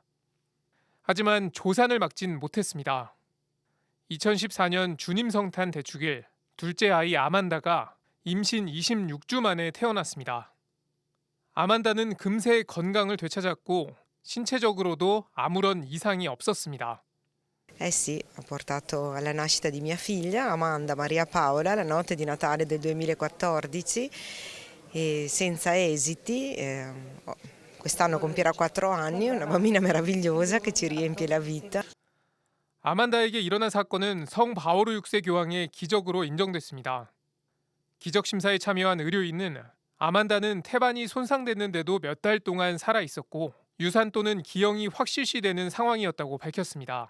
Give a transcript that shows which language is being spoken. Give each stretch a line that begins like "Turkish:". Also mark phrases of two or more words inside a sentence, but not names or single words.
Korean: 하지만 조산을 막진 못했습니다. 2014년 주님 성탄 대축일 둘째 아이 아만다가 임신 26주 만에 태어났습니다. 아만다는 금세 건강을 되찾았고 신체적으로도 아무런 이상이 없었습니다.
Italian: Eh sì, ho portato alla nascita di mia figlia, Amanda Maria Paola, la notte di Natale del 2014 e senza esiti. Quest'anno compierà 4 anni, una bambina meravigliosa che ci riempie la vita.
Korean: 아만다에게 일어난 사건은 성 바오로 6세 교황의 기적으로 인정됐습니다. 기적 심사에 참여한 의료인은 아만다는 태반이 손상됐는데도 몇 달 동안 살아 있었고 유산 또는 기형이 확실시되는 상황이었다고 밝혔습니다.